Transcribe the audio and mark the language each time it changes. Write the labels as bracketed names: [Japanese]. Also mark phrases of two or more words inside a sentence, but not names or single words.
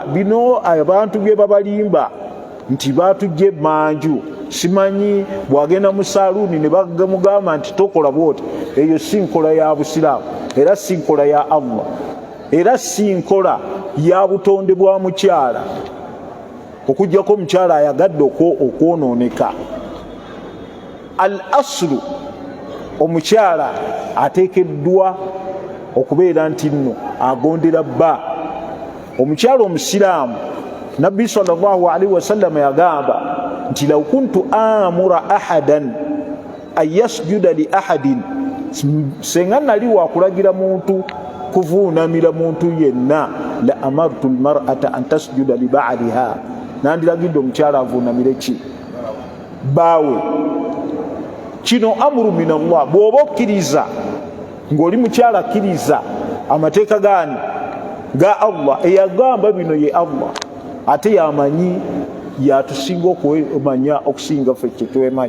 [Ganda] Bino abantu bye babalimba nti batujja emanju, simanyi bwagenda mu saluuni ne bagamugamba nti tokola bwoti, eyo si nkola ya busiraamu, era si nkola ya Allah, era si nkola ya butonde bwa mukyala, okujjako omukyala ayagadde okwonooneka. [Arabic] الأصل, [Ganda] omukyala ateekeddwa okubeera nti nno agondera bba. Omukyala omusiraamu, Nabbi [Arabic] صلى الله عليه وسلم [Ganda] yagamba nti [Arabic] لو كنت آمرا أحدا أن يسجد لأحد, [Ganda] senga nali wakulagira muntu kuvuunamira muntu yenna, [Arabic] لأمرت المرأة أن تسجد لبعلها, [Ganda] nandiragidde omukyala avuunamire ki? baawe. [Arabic] Kino أمر من الله. [Ganda] Bw'oba okkiriza ng'oli mukyala akkiriza amateeka gaani ga Allah, eyagamba bino ye Allah, ate yamanyi yatusinga okumanya okusinga ffe kye twemanyi.